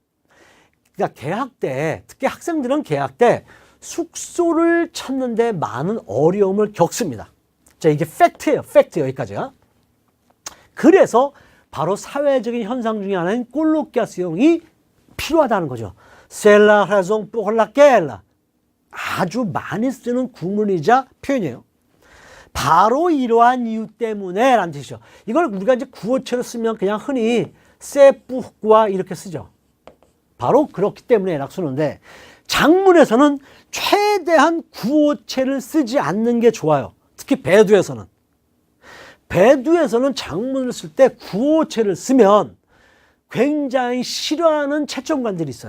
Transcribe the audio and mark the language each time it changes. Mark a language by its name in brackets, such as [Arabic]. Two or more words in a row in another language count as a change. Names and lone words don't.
[Korean] 그러니까 개학 때, 특히 학생들은 개학 때 숙소를 찾는데 많은 어려움을 겪습니다. 자, 이게 팩트예요. 팩트 여기까지가. 그래서 바로 사회적인 현상 중에 하나인 꼴로키아스용이 필요하다는 거죠. [French] C'est la raison pour laquelle. [Korean] 아주 많이 쓰는 구문이자 표현이에요. 바로 이러한 이유 때문에 라는 뜻이죠. 이걸 우리가 이제 구어체로 쓰면 그냥 흔히 [French] c'est pourquoi [Korean] 이렇게 쓰죠. 바로 그렇기 때문에 라고 쓰는데 장문에서는 최대한 구어체를 쓰지 않는 게 좋아요. 특히 배두에서는. 배두에서는 장문을 쓸 때 구어체를 쓰면 굉장히 싫어하는 채점관들이 있어요.